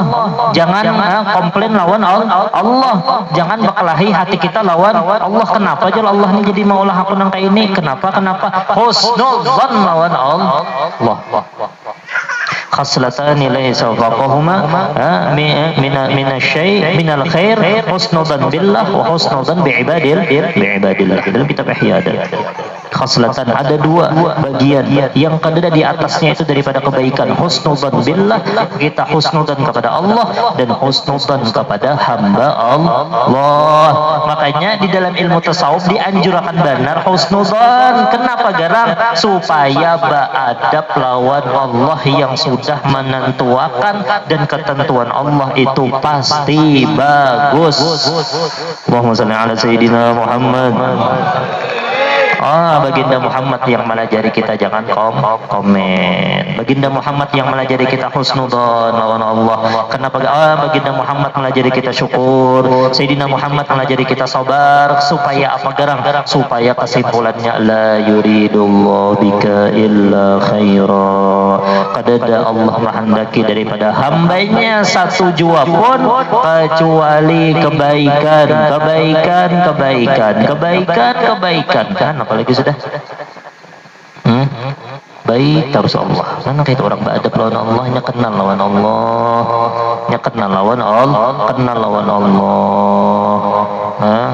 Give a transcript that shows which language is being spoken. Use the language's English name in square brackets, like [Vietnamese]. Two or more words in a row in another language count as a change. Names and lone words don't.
[Banjar] Jangan komplain lawan Allah. Jangan berkelahi hati kita lawan Allah. Kenapa aja Allah ini jadi maulah aku nang kayak ini? Kenapa? Husnudzan lawan Allah. [Arabic] خصلتان ليس فوقهما من الخير حسن الظن بالله وحسن الظن بعباد الله. [Banjar] Dalam kitab Ihya ada khaslatan, ada dua bagian yang ada di atasnya itu daripada kebaikan. [Arabic] حسن الظن بالله, [Banjar] kita husnudzan kepada Allah, dan husnudzan kepada hamba Allah. Makanya di dalam ilmu tasawuf dianjurkan benar husnudzan. Kenapa garang? Supaya beradab lawan Allah yang sudah menentuakan, dan ketentuan Allah itu pasti bagus. [Arabic] اللهم صل على سيدنا محمد. [Banjar] Baginda Muhammad yang melajari kita jangan komen. Baginda Muhammad yang melajari kita husnudzan lawan Allah. Kenapa? Baginda Muhammad melajari kita syukur. Sayyidina Muhammad melajari kita sabar. Supaya apa garang? Supaya kesimpulannya [Arabic] لا يريد الله بك إلا خيرا. [Banjar] Kadada Allah menghendaki daripada hambanya satu jua pun kecuali kebaikan. Kan apalagi sudah baik terus Allah. Karena kayak orang beradab lawan Allah, nya kenal lawan Allah.